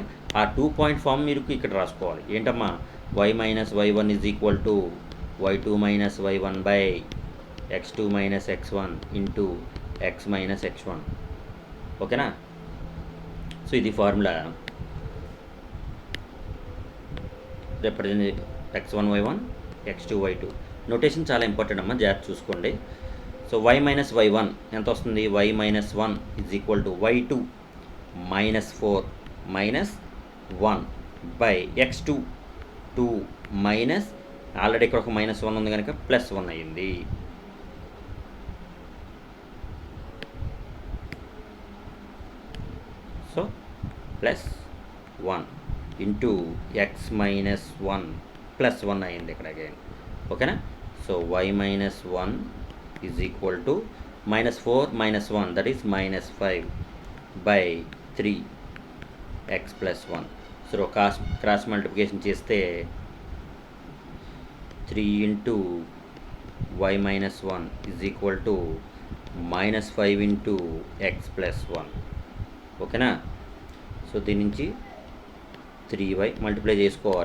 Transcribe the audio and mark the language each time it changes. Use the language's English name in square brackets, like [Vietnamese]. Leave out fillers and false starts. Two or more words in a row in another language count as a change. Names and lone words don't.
[English] ఆ 2 point form [Telugu] మీరు ఇక్కడ రాసుకోవాలి. ఏంటమ్మా? [English] y minus y1 is equal to y2 minus y1 by x2 minus x1 into x minus x1. [Telugu] ఓకేనా? సో ఇది ఫార్ములా. [English] రిప్రజెంట్ x1 y1 x2 y2. [Telugu] నోటేషన్ చాలా ఇంపార్టెంట్ అమ్మా, జాగ్రత్త చూసుకోండి. సో [English] y minus y1 [Telugu] ఎంత వస్తుంది? [English] y minus 1 is equal to y2 minus 4 minus 1 by x2 2 minus, [Telugu] ఆల్రెడీ ఇక్కడ ఒక [English] minus 1 [Telugu] ఉంది కనుక [English] plus 1 [Telugu] అయ్యింది. సో [English] plus 1 into x minus 1 plus 1 [Telugu] అయ్యింది ఇక్కడ అగైన్. [English] ఓకేనా? so y minus 1 is equal to minus 4 minus 1 that is minus 5 by 3 x plus 1. so cross multiplication చేస్తే 3 into y minus 1 is equal to minus 5 into x plus 1. [Telugu] ఓకేనా? సో దీని నుంచి 3y మల్టిప్లై చేసుకోవాలి.